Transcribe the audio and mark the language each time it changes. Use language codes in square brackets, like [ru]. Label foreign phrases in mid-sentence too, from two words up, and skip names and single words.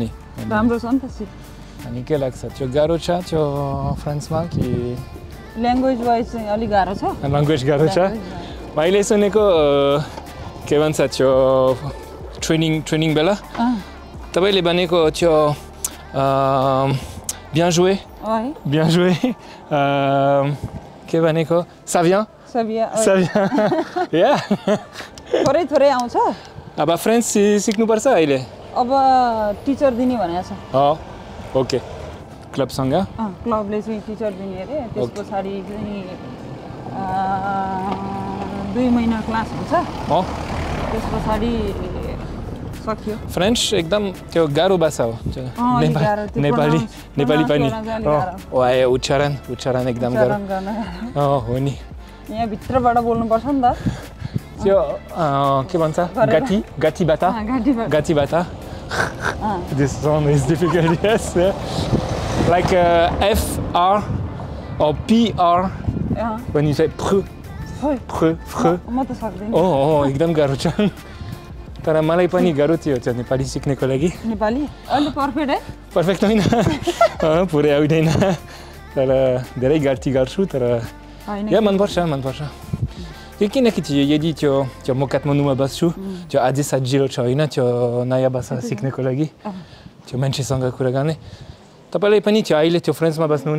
[ne] राम्रो छ नि त सिट अनि के लाग्छ त्यो गाह्रो छ त्यो फ्रान्समा कि [en] language wise [ne] चाहिँ अलिक गाह्रो छ ल्याङ्ग्वेज गाह्रो छ मैले सुनेको के भन्छ त्यो ट्रेनिङ बेला तपाईँले भनेको त्यो [fr] bien joué [ne] के भनेको [fr] ça vient [ne] yeah थोरै थोरै आउँछ अब फ्रेन्च सिक्नुपर्छ अहिले अब टिचर दिने भनेको छ ओके क्लबसँग क्लबले चाहिँ टिचर दिने अरे त्यस पछाडि चाहिँ 2 महिना क्लास हुन्छ त्यस पछाडि सक्यो फ्रेन्च एकदम त्यो गाह्रो भाषा हो नेपाली पनि उच्चारण एकदम गाह्रो हो नि यहाँ भित्रबाट बोल्नुपर्छ नि त त्यो के भन्छ गाठीबाट [en] this one is difficult yes like FR or PR when you say pr [ne] म त सक्दैन एकदम गाह्रो छ तर मलाई पनि गाह्रो थियो त्यो नेपाली सिक्नको लागि नेपाली अहिले पर्फेक्ट है पर्फेक्ट होइन पुरै आउँदैन तर धेरै गर्छु तर या मनपर्छ किनकि यदि त्यो म काठमाडौँमा बस्छु त्यो अझै सजिलो छ होइन त्यो नयाँ भाषा सिक्नको लागि त्यो मान्छेसँग कुरा गर्ने तपाईँले पनि त्यो अहिले त्यो फ्रेन्चमा बस्नुहुन्छ